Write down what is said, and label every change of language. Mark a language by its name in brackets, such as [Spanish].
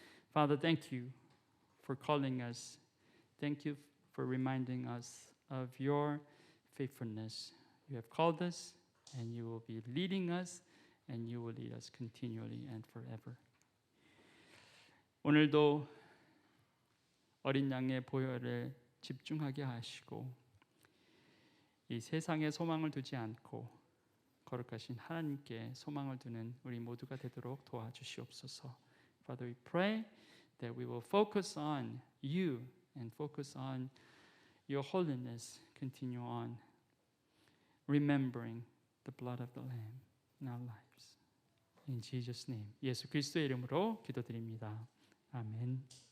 [English] Father, thank you for calling us. Thank you for reminding us of your faithfulness. You have called us and you will be leading us and you will lead us continually and forever. [Korean] 오늘도 어린 양의 보혈에 집중하게 하시고 이 세상에 소망을 두지 않고 거룩하신 하나님께 소망을 두는 우리 모두가 되도록 도와주시옵소서. [English] Father, we pray that we will focus on you and focus on your holiness. Continue on remembering the blood of the Lamb in our lives. In Jesus' name. [Korean] 예수 그리스도의 이름으로 기도드립니다. 아멘.